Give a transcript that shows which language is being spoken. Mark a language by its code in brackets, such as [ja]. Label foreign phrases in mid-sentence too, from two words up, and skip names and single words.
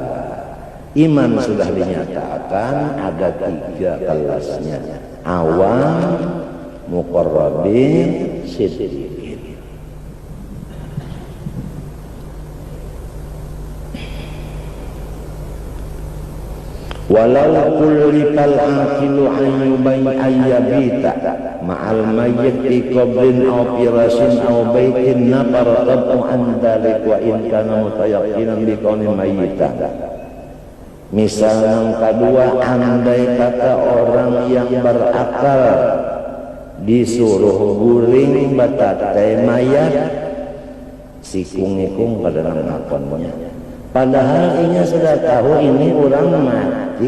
[id] Iman sudah dinyatakan ada 3 kelasnya: awam, muqarrabin, siddiqin. [ar] ولو كلف العاقل أن يبيت مع الميت في قبر أو فراش أو بيت نفر طبعه عن ذلك وإن كان متيقنا بكونه ميتا. [bjn] Misal yang kedua, andai kata orang yang berakal disuruh guring batatai mayat, sikung-ikung pada ngakonnya. Padahal inya sudah tahu ini orang mati.